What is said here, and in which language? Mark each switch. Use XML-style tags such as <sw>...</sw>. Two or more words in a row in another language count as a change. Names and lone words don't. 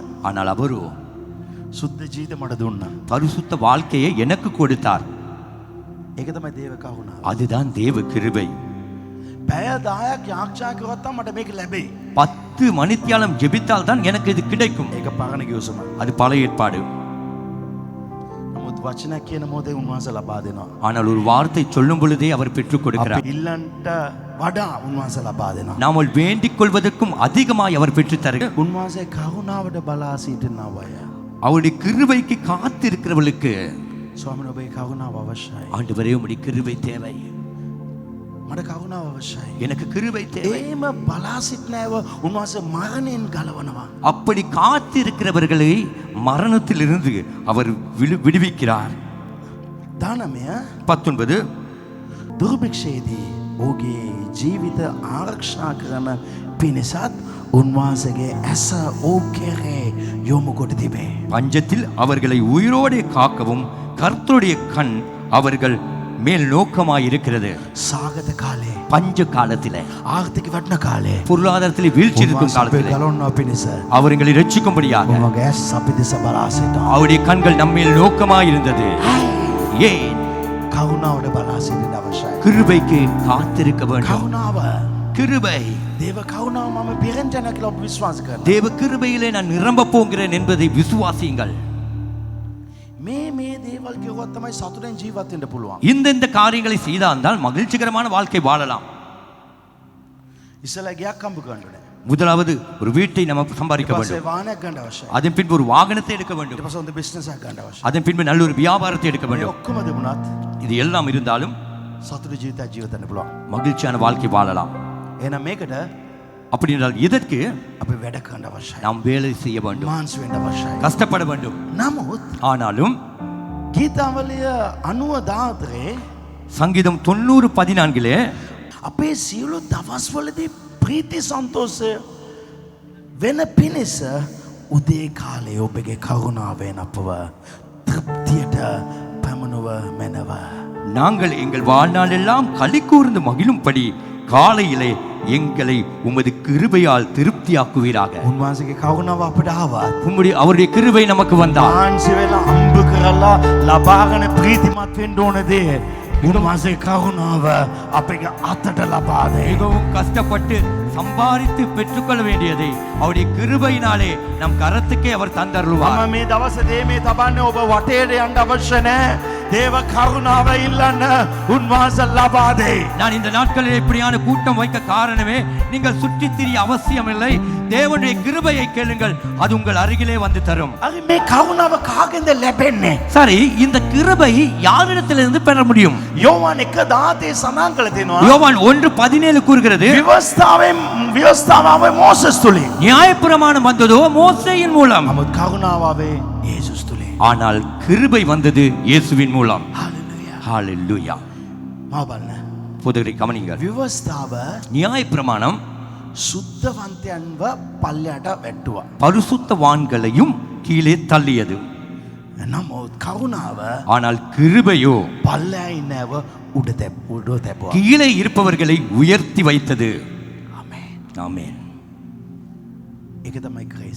<ta>ஆனால் அவரோ</ta> <si>සුද්ධ ජීවිත මට දුන්නා.</si> <ta>பரிசுத்த வாழ்க்கையை எனக்கு கொடுத்தார்.</ta> <si>ඒක තමයි දේව කරුණාව.</si> <ta>அதுதான் தேவ கிருபை.</ta> <si>පැය 10ක් යාඥා කරොත් තමයි මට මේක ලැබෙයි.</si> <ta>10 மணித்தியாலம் ஜெபித்தால் தான் எனக்கு இது கிடைக்கும்.</ta> <si>ඒක පරණ කිව්වසම.</si> <ta>அது பழைய ஏற்பாடு.</ta> <si>නමුත් වචනයක් කියන මොහොතේ උන්වහන්සේ ලබා දෙනවා.</si> <ta>ஆனால் ஒரு வார்த்தை சொல்லும் பொழுதே அவர் பெற்றுக்</ta> <si>අපි</si> <ta>கொடுக்கிறார்.</ta> <si>ඉල්ලන්ට වඩා උන්වහන්සේ ලබා දෙනවා.</si> <ta>நாம் வேண்டிக் கொள்வதற்கும் அதிகமாய் அவர் பெற்றுத் தருகிறார்.</ta> <si>උන්වහන්සේ කරුණාවට බලා සිටිනවය.</si> <ta>அவருடைய கிருபைக்கு காத்திருக்கிறவர்களுக்கு</ta> <si>ස්වාමීන් ඔබේ කරුණාව අවශ්‍යයි.</si> <ta>ஆண்டவரே உம்முடைய கிருபை தேவை.</ta> <si>මට කරුණාව අවශ්‍යයි.</si> <ta>எனக்கு கிருபை தேவை.</ta> <si>ඒම බලා සිටිනව උන්වහන්සේ මරණයෙන් ගලවනවා.</si> <ta>அப்படி காத்திருக்கிறவர்களை மரணத்திலிருந்து அவர் விடுவிக்கிறார். 19 19</ta> <si>දුර්භික්ෂයේදී ඔහුගේ ජීවිත ආරක්ෂා කරන පිණිසත් උන්වහන්සේගේ ඇස ඔහු කෙරේ යොමු කොට තිබේ.</si> <ta>பஞ்சத்தில் அவர்களை உயிரோடு காக்கவும் கர்த்தருடைய கண் அவர்கள் மேல் நோக்கமாய் இருக்கிறது.</ta> <si>සාගත කාලේ</si> <ta>பஞ்ச காலத்திலே</ta> <si>ආර්ථික වටන කාලේ</si> <ta>பொருளாதாரத்தில் வீழ்ச்சி இருக்கும் காலத்திலே</ta> <si>ගලවනවා පිණිස</si> <ta>அவர்களை ரட்சிக்கும்படியாக</ta> <si>උන්වහන්සේ ඇස් අපි දෙස බලා සිටිනවා.</si> <ta>அவருடைய கண்கள் நம்மேல் நோக்கமாய் இருந்தது. ஏன்?</ta> <si>කරුණාවට බලා සිටින්න අවශ්‍යයි.</si> <ta>கிருபைக்கு காத்திருக்க வேண்டும்.</ta> <si>කරුණාව</si> <ta>கிருபை</ta> <si>දේව කරුණාව මම පිරෙන්ජන කියලා ඔබ විශ්වාස කරනවා.</si> <ta>தேவ கிருபையிலே நான் நிரம்ப போகிறேன் என்பதை விசுவாசியுங்கள்.</ta> <si>මේ දේවල් කිව්වත් තමයි සතුටෙන් ජීවත් වෙන්න පුළුවන්.</si> <ta>இந்த காரியங்களை செய்தால் மகிழ்ச்சிகரமான வாழ்க்கை வாழலாம்.</ta> <si>ඉස්සලා ගයක් හම්බ කරන්න ඕනේ.</si> <ta>முதலாவது ஒரு வீட்டை நம்ம சம்பாதிக்க</ta> <si>ඊපස්සේ</si> <ta>வேண்டும்.</ta> <si>වාහනයක් ගන්න අවශ්‍යයි.</si> <ta>அதன் பின்பு ஒரு வாகனத்தை எடுக்க</ta> <si>ඊට</si> <ta>வேண்டும்.</ta> <si>පස්සේ හොඳ බිස්නස් එකක් ගන්න අවශ්‍යයි.</si> <ta>அதன் பின்பு நல்ல ஒரு வியாபாரத்தை எடுக்க</ta> <si>මේ</si> <ta>வேண்டும்.</ta> <si>ඔක්කොම දෙමුණත්</si> <ta>இது எல்லாம் இருந்தாலும்</ta> <si>සතුට ජීවිතයක් ජීවත් වෙන්න පුළුවන්.</si> <ta>மகிழ்ச்சியான வாழ்க்கை வாழலாம்.</ta> <si>එහෙනම් මේකට</si> <ta>அப்படி என்றால் இதற்கு</ta> <si>අපි වැඩ කරන්න අවශ්‍යයි.</si> <ta>நாம் வேலை செய்ய வேண்டும்,</ta> <si>මාන්ස් වෙන්න අවශ්‍යයි.</si> <ta>கஷ்டப்பட வேண்டும்.</ta> <si>නමුත්</si> <ta>ஆனாலும்</ta> <si>ගීතාවලිය 90</si> <ta>சங்கீதம் 90:14</ta> <si>අපේ සියලු දවස්වලදී ප්‍රීති සන්තෝෂය වෙන පිණිස උදේ කාලේ ඔබගේ කරුණාවෙන් අපව තෘප්තියට පැමිණුව මැනව.</si> <ta>நாங்கள் எங்கள் வாழ்நாள் எல்லாம் களி கூர்ந்து மகிழும்படி காலையிலே எங்களை உமது கிருபையால் திருப்தியாக்குவீராக.</ta> <si>උන්වහන්සේගේ කරුණාව අපට ආවත්</si> <ta>உம்முடைய அவருடைய கிருபை நமக்கு வந்தால்</ta> <si>මාන්සි වෙලා අම්බ කරලා ලබාගෙන ප්‍රීතිමත් වෙන්න ඕන දේ උන්වහන්සේ කරුණාව අපේ අතට ලබා දෙයි.</si> <ta>மிகவும் கஷ்டப்பட்டு சம்பாதித்து பெற்றுக்கொள்ள வேண்டியதை அவருடைய கிருபையினாலே நம் கரத்துக்கே அவர் தந்தருள்வார்.</ta> <si>මම මේ දවසේ මේ තබන්නේ ඔබ වටේට යන්න අවශ්‍ය නැහැ. දේව කරුණාව ඉල්ලන්න උන්වහන්සේ ලබා දෙයි.</si> <ta>நான் இந்த நாட்களில் இப்படியான கூட்டம் வைக்க காரணமே நீங்கள் சுற்றித் திரிய அவசியமில்லை. தேவனுடைய கிருபையை கேளுங்கள், அது உங்கள் அருகிலே வந்து தரும்.</ta> <si>හරි මේ කරුණාව කාගෙන්ද ලැබෙන්නේ?</si> <ta>சரி, இந்த கிருபை யாரிடத்திலிருந்து பெற முடியும்?</ta> <si>යෝවාන් 1:17 සඳහන් කළ තියෙනවා.</si> <ta>யோவான் 1:17 கூறுகிறது,</ta> <si>ව්‍යවස්ථාවේ මෝසස් තුලින්.</si> <ta>நியாயப்பிரமாணம் வந்ததோ மோசேயின் மூலம்,</ta> <si>නමුත් කරුණාවේ යේසුස් තුලින්.</si> <ta>ஆனால் கிருபை வந்தது இயேசுவின் மூலம்.</ta> <si>හalleluya.</si> <ta>ஹalleluya.</ta> <si>මාව බලන්න.</si> <ta>புதரை கவனிங்கள்.</ta> <si>ව්‍යවස්ථාව</si> <ta>நியாயப்பிரமாணம்</ta> <si>සුද්ධවන්තයන්ව පල්ලයට වැට්ටුවා.</si> <ta>பரிசுத்தவான்களையும் கீழே தள்ளியது.</ta> <si>නමුත් කරුණාව</si> <ta>ஆனால் கிருபையோ</ta> <si>පල්ලෑ ඉන්නව උඩ තැබුවා.</si> <ta>கீழே இருப்பவர்களை உயர்த்தி வைத்தது.</ta> <si>ආමේන්.</si> <ta>ஆமென்.</ta> <si>ඒක තමයි ක්‍රේස්.</si>